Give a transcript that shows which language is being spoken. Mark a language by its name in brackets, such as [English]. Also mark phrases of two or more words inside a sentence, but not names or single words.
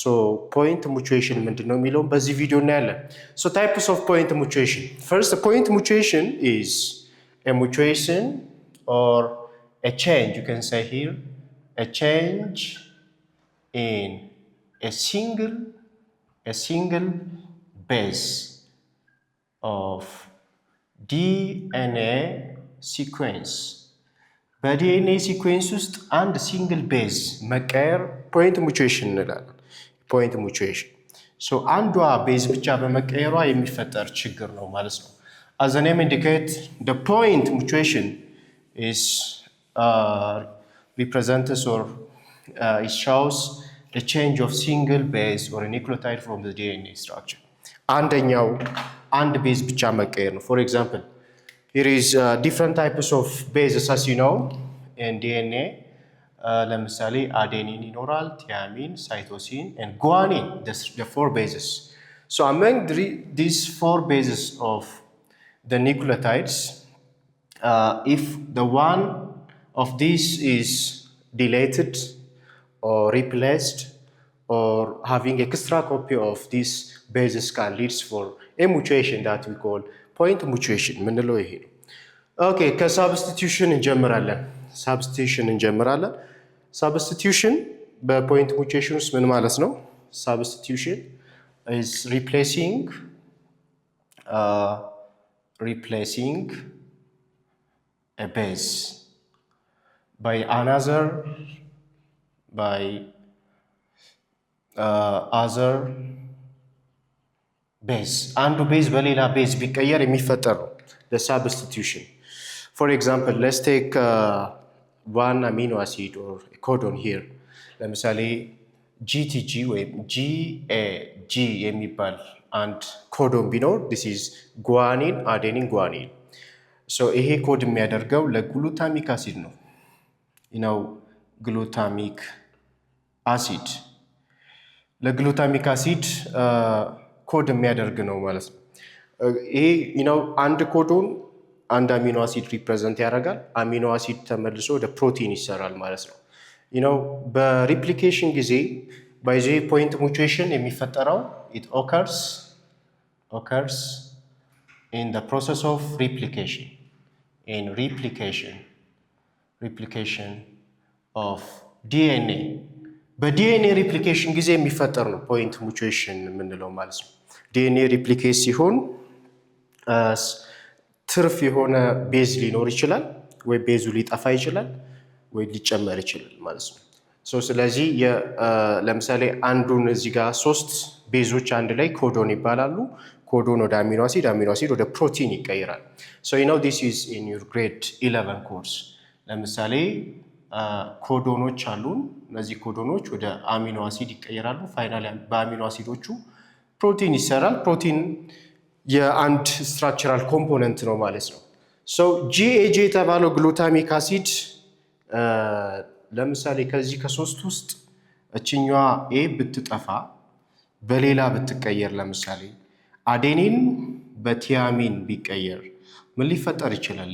[English] point mutation [Amharic] ምንድነው የሚለውን በዚህ ቪዲዮ እናያለን። [English] So types of point mutation. First point mutation is a mutation or a change, you can say here, a change in a single base of DNA sequence. [Amharic] በዲኤንኤ ሲኩዌንስ ውስጥ አንድ [English] single base [Amharic] መቀየር [English] point mutation [Amharic] እንላለን። [English] point mutation so [Amharic] አንዷ ቤዝ ብቻ በመቀየሯ የሚፈጠር ችግር ነው ማለት ነው። [English] as the name indicate, the point mutation is represents or it shows a change of single base or a nucleotide from the DNA structure. [Amharic] አንደኛው አንድ ቤዝ ብቻ መቀየር ነው። [English] for example, here is different types of bases as you know in DNA. [Amharic] ለምሳሌ አዴኒን ይኖራል፣ ቲያሚን፣ ሳይቶሲን [English] and guanine, the four bases. So among these four bases of the nucleotides, if the one of these is deleted or replaced or having extra copy of these bases can lead for a mutation that we call point mutation [Amharic] ምንለው ይሄ ነው። ኦኬ ከሳብስቲቱሽን እንጀምራለን። ሳብስቲቱሽን በፖይንት ሙቴሽን ውስጥ ምን ማለት ነው? [English] ሳብስቲቱሽን is replacing a base by other base. [Amharic] አንዱ ቤዝ በሌላ ቤዝ ቢቀየር የሚፈጠር ነው [English] the substitution. For example, let's take one amino acid or a codon here. [Amharic] ለምሳሌ GTG ወይም GAG የሚባል አንድ ኮዶን ቢኖር [English] this is guanine, adenine, guanine. [Amharic] So ይሄ ኮድ የሚያደርገው ለግሉታሚክ አሲድ ነው። [English] glutamic acid [Amharic] ለግሉታሚክ አሲድ ኮድ የሚያደርግ ነው ማለት ነው። ይሄ አንድ ኮዶን አንድ [English] amino acid [Amharic] ሪፕሬዘንት ያደርጋል። [English] amino acid [Amharic] ተመልሶ ወደ ፕሮቲን ይሰራል ማለት ነው። በሪፕሊኬሽን ጊዜ [English] by the point mutation [Amharic] የሚፈጠረው [English] it occurs in the process of replication of DNA. [Amharic] በዲኤንኤ ሪፕሊኬሽን ጊዜ የሚፈጠር ነው [English] point mutation [Amharic] የምንለው ማለት ነው። ዲኤንኤ ሪፕሊኬት ሲሆን ትርፍ የሆነ ቤዝ ሊኖር ይችላል፣ ወይ ቤዙ ሊጠፋ ይችላል፣ ወይ ሊጨመር ይችላል ማለት ነው። ስለዚህ ለምሳሌ አንዱን እዚህ ጋር 3 ቤዞች አንድ ላይ ኮዶን ይባላሉ። ኮዶን ወደ [English] amino acid፣ amino acid [Amharic] ወደ ፕሮቲን ይቀይራል። [English] this is in your grade 11 course. [Amharic] ለምሳሌ ኮዶኖች አሉን። እነዚህ ኮዶኖች ወደ [English] amino acid [Amharic] ይቀየራሉ። ፋይናሊ በአሚኖ አሲዶቹ ፕሮቲን ይሰራል። ፕሮቲን የአንድ [English] structural component [Amharic] ነው ማለት ነው። GAG የተባለው [English] glutamic acid [Amharic] ለምሳሌ ከዚህ ከሶስት ውስጥ እችኛዋ ኤ ብትጠፋ በሌላ ብትቀየር፣ ለምሳሌ አዴኒን በቲያሚን ቢቀየር ምን ሊፈጠር ይችላል?